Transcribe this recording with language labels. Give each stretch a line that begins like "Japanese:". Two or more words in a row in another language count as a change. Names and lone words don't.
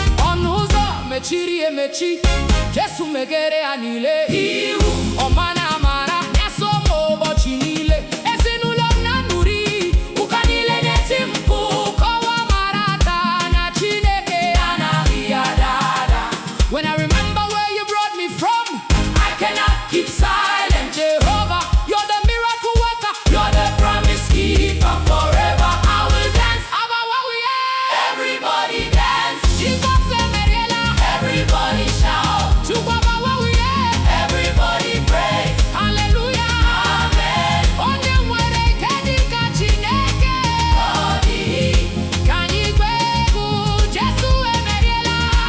Igbo: Ọnụ ụzọ mechiri emechi, Jesu meghere ya niile. Ihu ọma na amara na-eso m ụbọchị niile. Ezinụlọ m na-aṅụrị, ụka niile na-eti mkpu, kọwa amara taa na Chineke anaghị ya dada.
English: When I remember where you brought me from, I cannot keep silent. Jehovah, you're the miracle worker. You're the promise keeper. Forever I will dance. Abba, what we have. Everybody dance. Jesus, Emeriela. Everybody shout. Chukwu, Abba, what we have. Everybody praise. Hallelujah. Amen.
Igbo: Onye nwere ike dị ka Chineke. Ọ dịghị. Ka anyị gbaa egwu, Jesu emeriela.